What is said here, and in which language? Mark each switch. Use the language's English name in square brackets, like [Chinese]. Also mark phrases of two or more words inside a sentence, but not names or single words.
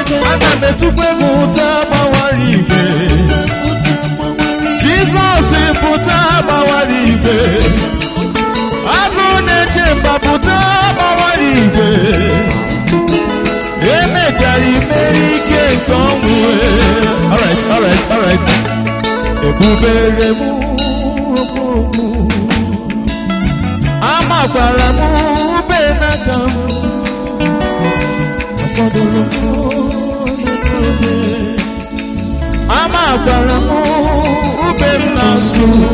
[Igbo] Ana m etukwe m ụta gbawara igwe. Jizọs pụta gbawara igwe. Agụ na-eche mba pụta gbawara igwe. Emechara imeri ike nke ọnwụ. [English] All right, all right, all right. [Igbo] Ebubere m okpukpu. Amakwara m ube n'aka m. Akwadoro m n'obe. Amakwara m ube m na-asụ.